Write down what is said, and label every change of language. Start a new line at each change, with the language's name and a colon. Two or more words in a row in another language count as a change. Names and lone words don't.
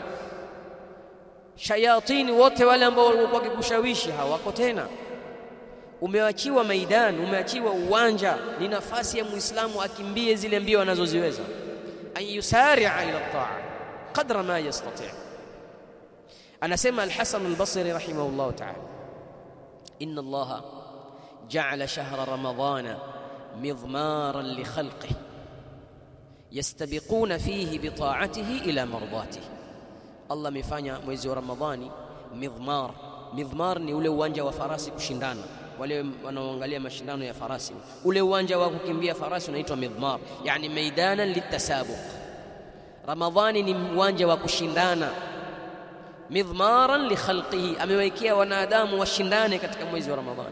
Swahili: Shayatini wote wale ambao walikuwa wakikushawishi hawako tena. Umeachiwa maidan, umeachiwa uwanja. Ni nafasi ya muislamu akimbie zile mbio anazoziweza,
Arabic: أن يسارع إلى الطاعة قدر ما يستطيع'. Anasema Al-Hasan Al-Basri رحمه الله تعالى إن الله جعل شهر رمضان مضمارا لخلقه يستبقون فيه بطاعته إلى مرضاته.
Swahili: Allah amefanya mwezi wa Ramadhani midmar. Midmar ni ule uwanja wa farasi kushindana. Wale wanaoangalia mashindano ya farasi, ule uwanja wa kukimbia farasi unaitwa midmar, yani
Arabic: ميدانا للتسابق.
Swahili: Ramadhani ni uwanja wa kushindana.
Arabic: مضمارا لخلقه,
Swahili: amewekea wanadamu washindane katika mwezi wa Ramadhani.